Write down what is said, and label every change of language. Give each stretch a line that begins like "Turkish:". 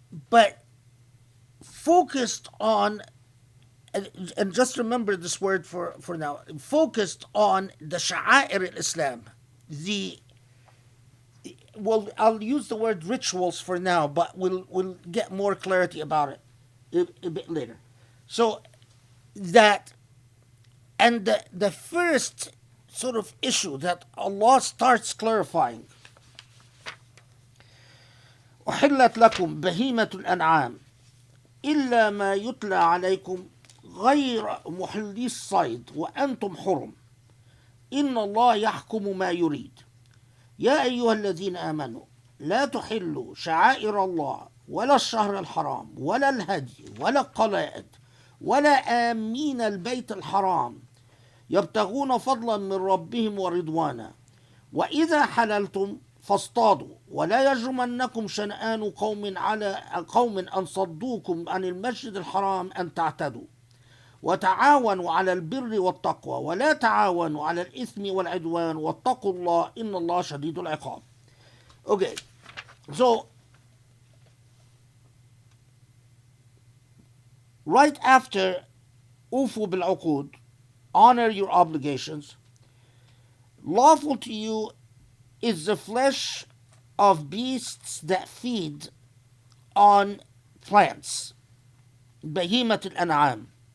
English: but focused on, and just remember this word for now, focused on the sha'air al-Islam, the, well, I'll use the word rituals for now, but we'll get more clarity about it a bit later.
Arabic: So that, and the first sort of issue that Allah starts clarifying, أحلت لكم بهيمة الأنعام إلا ما يتلى عليكم غير محلي الصيد وأنتم حرم إن الله يحكم ما يريد يا أيها الذين آمنوا لا تحلوا شعائر الله ولا الشهر الحرام ولا الهدي ولا القلائد ولا آمين البيت الحرام يبتغون فضلا من ربهم ورضوانا وإذا حللتم فاصطادوا ولا يجرمنكم شنآن قوم على قوم أن صدوكم عن المسجد الحرام أن تعتدوا وتعاونوا على البر والتقوى ولا تعاونوا على الإثم والعدوان واتقوا الله إن الله شديد العقاب.
English: Okay, so right after أوفوا بالعقود, honor your obligations, lawful to you is the flesh of beasts that feed on plants, بهيمة الأنعام,